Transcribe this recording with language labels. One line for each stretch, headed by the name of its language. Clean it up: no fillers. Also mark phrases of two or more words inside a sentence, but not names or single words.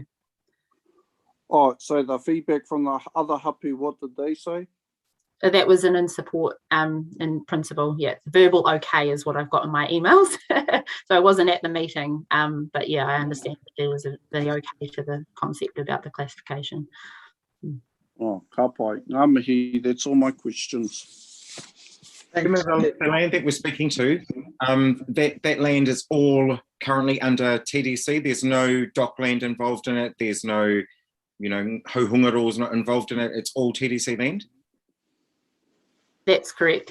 English: Oh, so the feedback from the other hapu, what did they say? That was an in support in principle. Yeah, verbal okay is what I've got in my emails. So I wasn't at the meeting, but yeah, I understand that there was the okay to the concept about the classification.
Māori: Oh, ka pai. Ngā mihi,
English: that's all my questions. The land that we're speaking to, that land is all currently under TDC. There's no dock land involved in it. There's no, hauhunga rules not involved in it. It's all TDC land. That's correct.